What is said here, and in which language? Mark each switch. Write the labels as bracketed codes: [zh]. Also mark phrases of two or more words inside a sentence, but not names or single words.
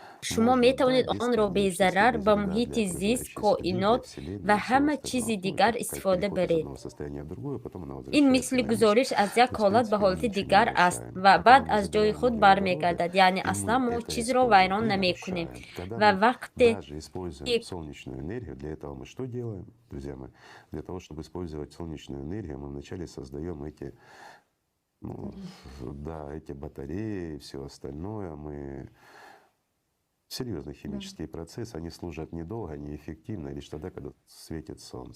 [tg] شما می توانید آن را بی ضرر به محیط زیست، کائنات و همه چیز دیگر استفاده برید. این مثل گزارش از یک حالت به حالت دیگر است و بعد از جای خود برمیگردد. یعنی اصلا ما چیز را ویران نمی کنیم و وقتی [ru] солнечную энергию, для этого мы что делаем, друзья мои? Для того, чтобы использовать солнечную энергию, мы вначале создаем эти, ну, да, эти батареи, все остальное. Мы серьезные химические процессы, они служат недолго, неэффективно, лишь тогда, когда светит солнце.